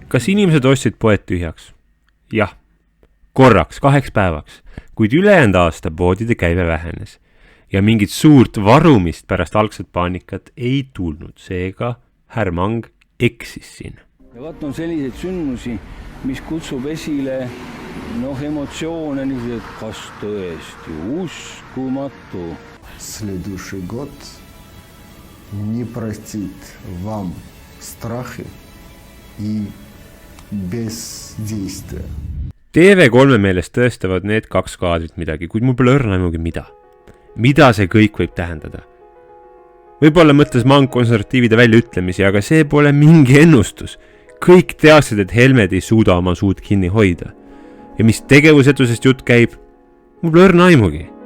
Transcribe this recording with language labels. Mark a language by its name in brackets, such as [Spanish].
[Estonian] Kas inimesed ostsid poed tühjaks? Jah, korraks, 2 päevaks, kuid ülejäänud aasta poodide käive vähenes ja mingit suurt varumist pärast algset paanikat ei tulnud, seega härra Mang eksis siin. Ja vaat on selliseid sündmusi, mis kutsub esile emotsioone, et kas tõesti uskumatu. [Russian] Следующий год не простит вам страхи и бездействия. [Estonian] TV3 meelest tõestavad need 2 kaadrit midagi, kuid mul pole õrna aimugi mida. Mida see kõik võib tähendada? Võib-olla mõtles Mang konservatiivide väljaütlemisi, aga see pole mingi ennustus. Kõik teadsid, et Helmed ei suuda oma suud kinni hoida. Ja mis tegevusetusest jutt käib, mul pole õrna aimugi.